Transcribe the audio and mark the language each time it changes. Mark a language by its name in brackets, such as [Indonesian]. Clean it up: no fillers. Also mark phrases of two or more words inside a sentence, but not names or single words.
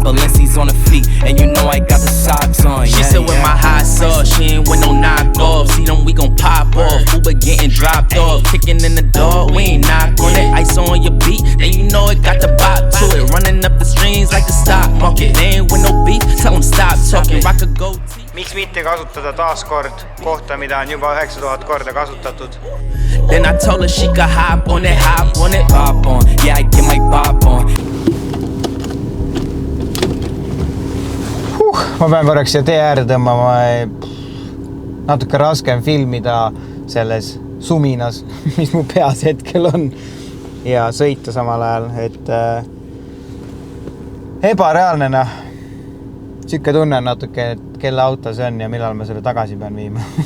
[English] Balenci's on the feet, and you know I got the socks on. She said with my hot sauce, she ain't with no knockoff. See them, we gon' pop off. Uber getting dropped off, kicking in the door, we ain't knock on it. Ice on your beat, then you know it got the bop to it. Running up the streams like the stock market. They ain't with no beef, tell them stop talking. Rock a goatee. [Estonian] Miks mitte kasutada taaskord kohta, mida on juba 9000 korda kasutatud? [English] Then I told her she could hop on it, bop on. Yeah, I get my bop on. [Estonian] Ma pean korraks siia tee äärde tõmbama, natuke raskem filmida selles suminas, mis mu peas hetkel on, ja sõita samal ajal, et ebareaalne, Siuke tunne on natuke, et kelle auto see on ja millal ma selle tagasi pean viima.